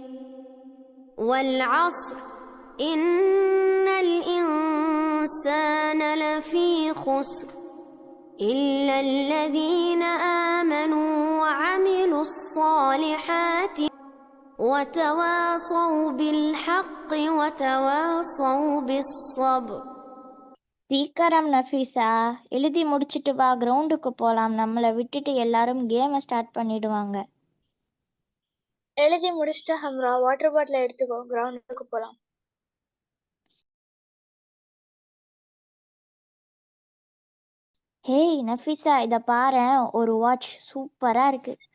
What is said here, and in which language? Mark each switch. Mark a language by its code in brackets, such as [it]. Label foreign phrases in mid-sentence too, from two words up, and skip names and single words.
[ar] والعصر إن الإنسان لفي خسر إلا الذين آمنوا وعملوا الصالحات وتواصوا بالحق وتواصوا بالصبر. [ta] சீக்கிரம் நஃபீஸா, எழுதி முடிச்சிட்டு வா, கிரவுண்டுக்கு போகலாம். நம்மளை விட்டுட்டு எல்லாரும் [en] game start [ta] பண்ணிடுவாங்க. எழுதி முடிச்சிட்டு ஹம்ரா, [en] water bottle [ta] எடுத்துக்கோ, கிரவுண்டுக்கு போலாம். ஹேய் நஃபீஸா, இதை பாரேன், ஒரு [en] watch super [ta] இருக்கு.